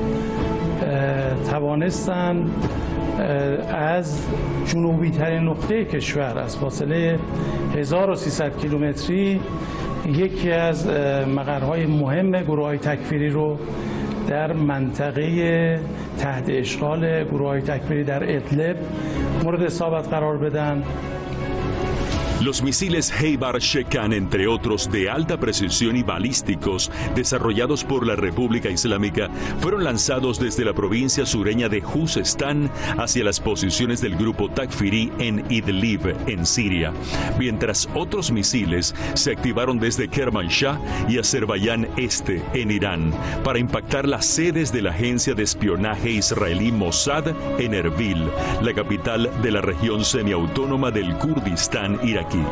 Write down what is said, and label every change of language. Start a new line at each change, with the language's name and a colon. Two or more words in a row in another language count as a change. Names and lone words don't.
Persian: توانستن از جنوبی ترین نقطه کشور از فاصله 1300 کیلومتری یکی از مقرهای مهم گروه‌های تکفیری رو در منطقه تحت اشغال گروه‌های تکفیری در ادلب مورد اصابت قرار بدن.
Spanish: Los misiles Heibar Shekan, entre otros, de alta precisión y balísticos, desarrollados por la República Islámica, fueron lanzados desde la provincia sureña de Juzestán hacia las posiciones del grupo Takfiri en Idlib, en Siria, mientras otros misiles se activaron desde Kermanshah y Azerbaiyán Este, en Irán, para impactar las sedes de la agencia de espionaje israelí Mossad en Erbil, la capital de la región semiautónoma del Kurdistán iraquí.